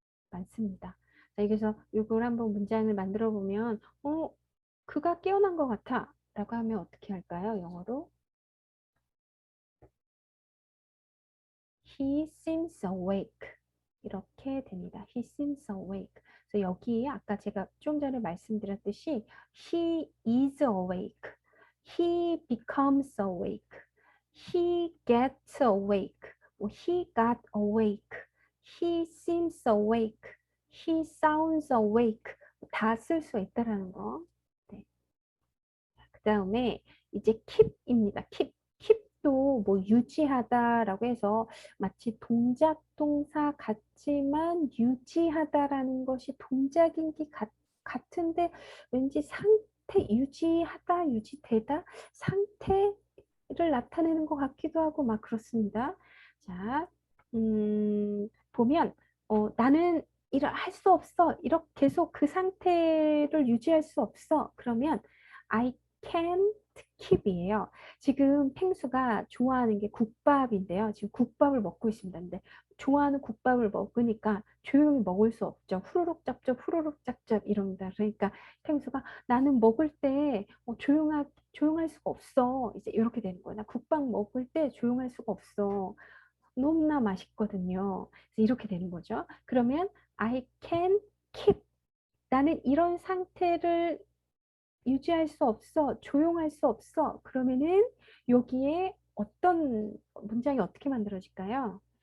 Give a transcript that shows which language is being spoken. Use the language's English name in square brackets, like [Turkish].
[Korean] 많습니다. 자, 여기서 이걸 한번 문장을 만들어 보면 그가 깨어난 것 같아 라고 하면 어떻게 할까요? 영어로 [English] He seems awake [Korean] 이렇게 됩니다. [English] He seems awake. [Korean] 그래서 여기에 아까 제가 좀 전에 말씀드렸듯이 [English] He is awake, He becomes awake, He gets awake, He got awake, He seems awake, He sounds awake [Korean] 다 쓸 수 있다라는 거. 네. 그 다음에 이제 keep입니다. keep도 뭐 유지하다라고 해서 마치 동작 동사 같지만 유지하다라는 것이 동작인 게 같은데 왠지 상태 유지하다 유지되다 상태를 나타내는 것 같기도 하고 막 그렇습니다. 자, 보면 나는 할 수 없어. 이렇게 계속 그 상태를 유지할 수 없어. 그러면 [English] I can't keep이에요. [Korean] 지금 펭수가 좋아하는 게 국밥인데요. 지금 국밥을 먹고 있습니다. 근데 좋아하는 국밥을 먹으니까 조용히 먹을 수 없죠. 후루룩 짭짭 후루룩 짭짭 이럽니다. 그러니까 펭수가 나는 먹을 때 조용할 수가 없어. 이제 이렇게 되는 거예요. 나 국밥 먹을 때 조용할 수가 없어. 너무나 맛있거든요. 그래서 이렇게 되는 거죠. 그러면 [English] I can keep. [Korean] 나는 이런 상태를 유지할 수 없어. 조용할 수 없어. 그러면은 여기에 어떤 문장이 어떻게 만들어질까요?